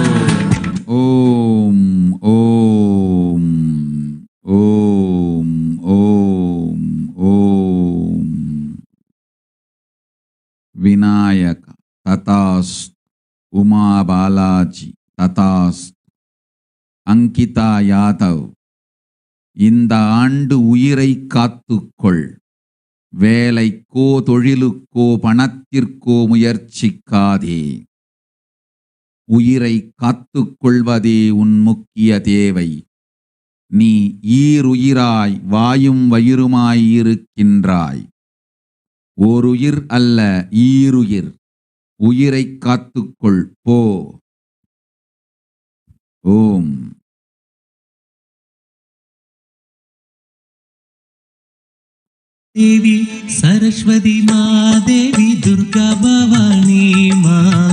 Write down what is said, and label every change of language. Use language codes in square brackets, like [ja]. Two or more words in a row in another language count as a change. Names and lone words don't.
[sa] ओम ओम ओम ओम ओम विनायक तथास्तु उमा बालाजी तथास्तु अंकिता यादव [ta] இந்த ஆண்டு உயிரை காத்துக்கொள். வேலைக்கோ தொழிலுக்கோ பணத்திற்கோ முயற்சிக்காதே. உயிரை காத்துக்கொள்வதே உன் முக்கிய தேவை. நீ ஈருயிராய் வாயும் வயிறுமாய் இருக்கின்றாய். ஓருயிர் அல்ல ஈருயிர். உயிரை காத்துக்கொள் போ. ஓம். [hi] देवी सरस्वती माँ देवी दुर्गा भवानी माँ